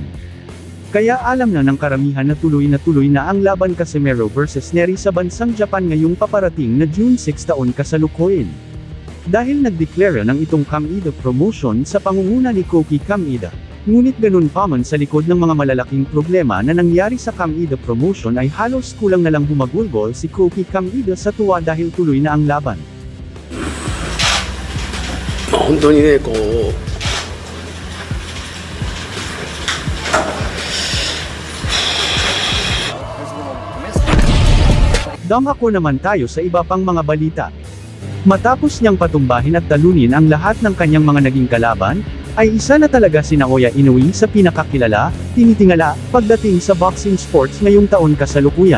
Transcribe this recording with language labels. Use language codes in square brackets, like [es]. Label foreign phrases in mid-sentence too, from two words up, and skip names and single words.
[tl] Kaya alam na ng karamihan na tuloy na ang laban Casimero vs Neri sa bansang Japan ngayong paparating na June 6 taon kasalukuyan. Dahil nagdeklara ng itong Kamida Promotion sa pangunguna ni Koki Kamida. Ngunit ganun pa man sa likod ng mga malalaking problema na nangyari sa Kamida Promotion ay halos kulang na lang humagulgol si Koki Kamida sa tuwa dahil tuloy na ang laban. [ja] 本当にね、こう [tl] Damhako naman tayo sa iba pang mga balita. Matapos niyang patumbahin at talunin ang lahat ng kanyang mga naging kalaban, ay isa na talaga si Naoya Inoue sa pinakakilala, tinitingala, pagdating sa [en] boxing sports [tl] ngayong taon kasalukuyan.